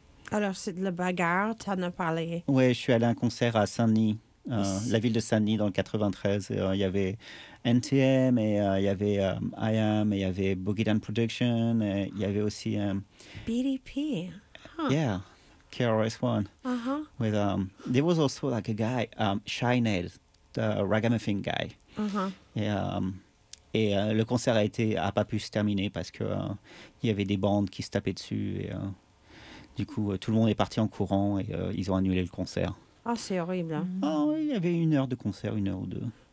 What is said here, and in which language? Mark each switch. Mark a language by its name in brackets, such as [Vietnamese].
[French] Alors, c'est de la bagarre, tu en as parlé. Oui, je suis allé à un concert à Saint-Denis, la ville de Saint-Denis, dans le 93. Il y avait NTM, et il y avait IAM, et il y avait Boogie Down Production, et il y avait aussi... BDP. [English] Huh. Yeah, KRS-One. Uh-huh. With, there was also like a guy, Shined, the ragamuffin guy. Uh-huh. [French] Et le concert a pas pu se terminer parce que il y avait des bandes qui se tapaient dessus et du coup tout le monde est parti en courant et ils ont annulé le concert. Ah oh, c'est horrible. Oh, il y avait une heure de concert, une heure ou deux.